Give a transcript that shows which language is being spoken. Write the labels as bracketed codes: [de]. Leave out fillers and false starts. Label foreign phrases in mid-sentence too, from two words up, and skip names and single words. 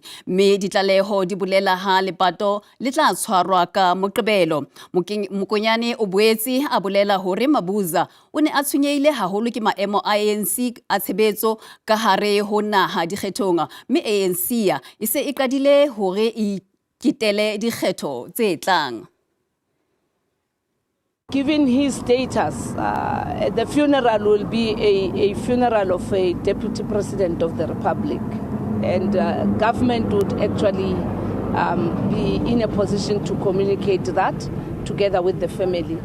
[st] Mme ditlaleho di bolela ha lepato le tla tshwarwa ka Moqebelo. Mokonyane o boetse a bolela hore Mabuza o ne a tshwenyehile haholo ke maemo a ANC a tshebetso ka hare ho naha dikgethong, mme ANC e se e qadile hore e kitele dikgetho tse tlang. [en] Given his status, the funeral will be a funeral of a deputy president of the republic, and government would actually be in a position to communicate that together with the family.